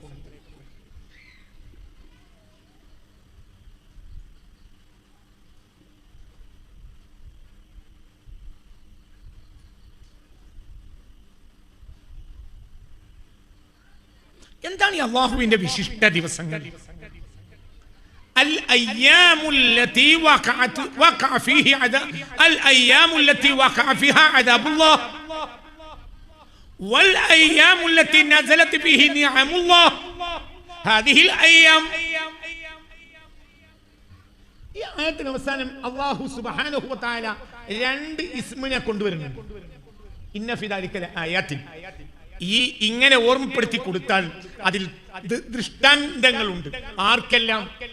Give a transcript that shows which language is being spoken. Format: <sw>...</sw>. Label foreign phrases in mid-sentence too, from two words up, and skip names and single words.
<ml>എന്താണ് ഈ അല്ലാഹുവിന്റെ വിശിഷ്ട ദിവസങ്ങൾ?</ml> <ar>الأيام التي وقع فيها عذاب الله والأيام التي نزلت فيه نعم الله. هذه الأيام.</ar> <ml>ഈ ആയത്തിന് അവസാനം</ml> <ar>الله سبحانه وتعالى</ar> <ml>2 ഇസ്മിനെ കൊണ്ടുവരുന്നുണ്ട്.</ml> <ar>إن في ذلك لآيات.</ar> <ml>ഈ ഇങ്ങനെ ഓർമ്മപ്പെടുത്തി കൊടുത്താൽ അതിൽ ദൃഷ്ടാന്തങ്ങളുണ്ട്. ആർക്കെല്ലാം?</ml>